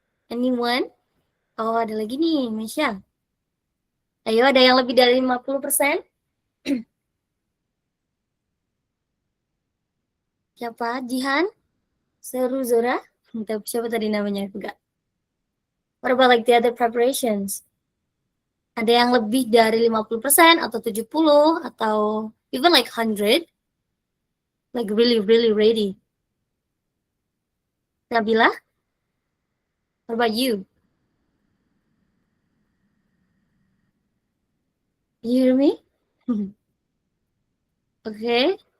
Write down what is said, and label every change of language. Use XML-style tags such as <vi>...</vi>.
<en>Anyone?</en> <id>Oh, ada lagi nih, Michelle. Ayo, ada yang lebih dari 50%? Siapa? Jihan? Seru Zora? Siapa tadi namanya? Enggak.</id> <en>What about like the other preparations?</en> <id>Ada yang lebih dari 50% atau 70 atau</id> <en>even like 100? Like really, really ready. Nabila? What about you? You hear me? Okay.</en>